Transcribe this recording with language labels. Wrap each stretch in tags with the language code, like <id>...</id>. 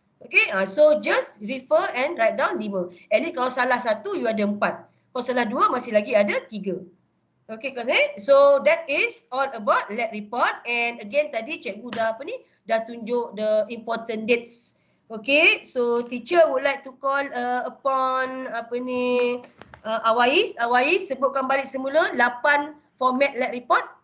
<en>Okay, so just refer and write down 5.</en> <ms>At least kalau salah 1, you ada 4. Kalau salah 2, masih lagi ada 3. Okay, kelas ni.</ms> <en>So that is all about lab report. And again</en> <ms>tadi cikgu dah tunjuk</ms> <en>the important dates. Okay, so teacher would like to call upon Awais.</en> <ms>Awais, sebutkan balik semula 8 format lab report.</ms>